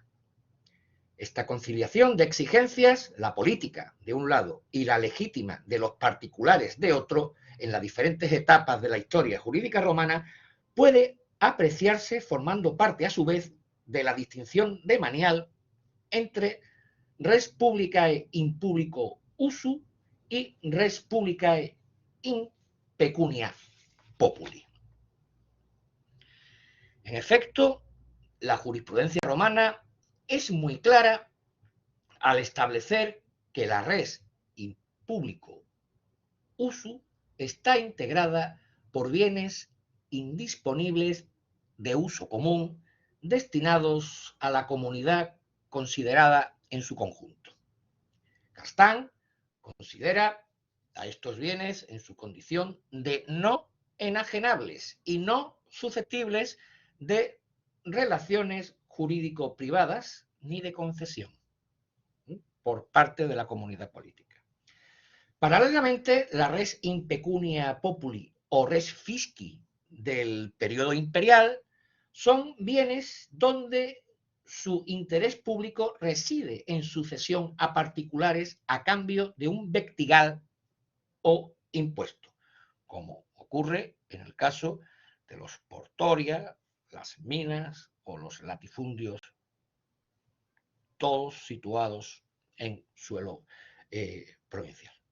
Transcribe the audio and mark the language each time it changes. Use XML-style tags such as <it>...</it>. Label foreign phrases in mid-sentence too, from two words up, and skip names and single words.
<es>Esta conciliación de exigencias, la política de un lado y la legítima de los particulares de otro, en las diferentes etapas de la historia jurídica romana, puede apreciarse formando parte a su vez de la distinción de Manial entre</es> <la>res publicae in publico usu</la> <es>y</es> <la>res publicae in pecunia populi.</la> <es>En efecto, la jurisprudencia romana es muy clara al establecer que la</es> <la>res in publico usu</la> <es>está integrada por bienes indisponibles de uso común destinados a la comunidad considerada en su conjunto. Castán considera a estos bienes en su condición de no enajenables y no susceptibles de relaciones jurídico-privadas ni de concesión por parte de la comunidad política. Paralelamente, la</es> <la>res in pecunia populi</la> <es>o</es> <la>res fisci</la> <es>del periodo imperial son bienes donde su interés público reside en su cesión a particulares a cambio de un vectigal o impuesto, como ocurre en el caso de los portoria, las minas o los latifundios, todos situados en suelo provincial.</es>